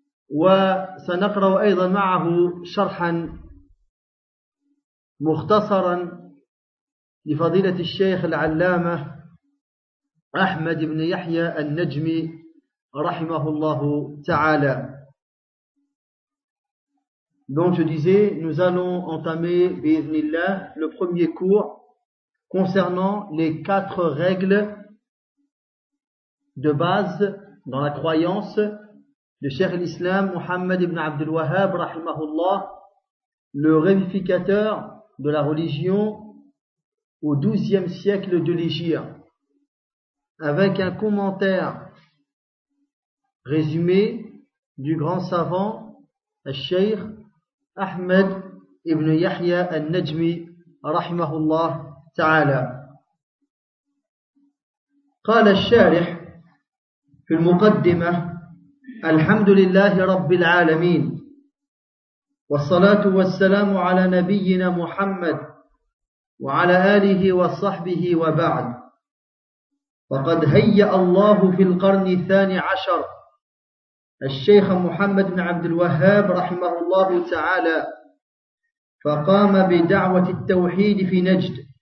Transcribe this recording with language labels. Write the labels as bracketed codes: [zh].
[ar] وسنقرأ أيضا معه شرحا مختصرا لفضيلة الشيخ العلامة أحمد بن يحيى النجمي رحمه الله تعالى. [fr] Donc je disais, nous allons entamer, bi'idhnillah, le premier cours concernant les quatre règles de base dans la croyance de Cheikh l'Islam Muhammad ibn Abdul Wahhab, rahimahullah, le réunificateur de la religion au XIIe siècle de l'Hégire, avec un commentaire résumé du grand savant, Cheikh أحمد ابن يحيى النجمي رحمه الله تعالى. [ar] قال الشارح في المقدمة: الحمد لله رب العالمين، والصلاة والسلام على نبينا محمد وعلى آله وصحبه، وبعد، فقد هيأ الله في القرن الثاني عشر الشيخ محمد بن عبد الوهاب رحمه الله تعالى، فقام بدعوة التوحيد في نجد،